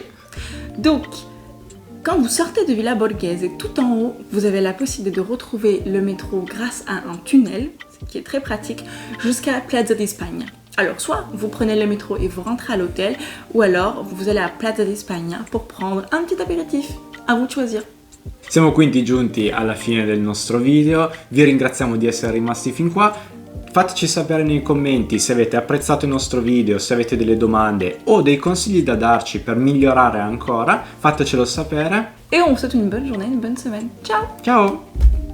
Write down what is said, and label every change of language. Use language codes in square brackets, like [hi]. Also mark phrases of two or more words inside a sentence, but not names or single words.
[fr] Donc, quand vous sortez de Villa Borghese, tout en haut, vous avez la possibilité de retrouver le métro grâce à un tunnel, ce qui est très pratique, jusqu'à Piazza di Spagna. Alors, soit vous prenez le métro et vous rentrez à l'hôtel, ou alors vous allez à Piazza di Spagna pour prendre un petit apéritif. À vous de choisir. [it] Siamo quindi giunti alla fine del nostro video, vi ringraziamo di essere rimasti fin qua. Fateci sapere nei commenti se avete apprezzato il nostro video, se avete delle domande o dei consigli da darci per migliorare ancora, fatecelo sapere. [fr] Et on vous souhaite une bonne journée, une bonne semaine. Ciao! Ciao!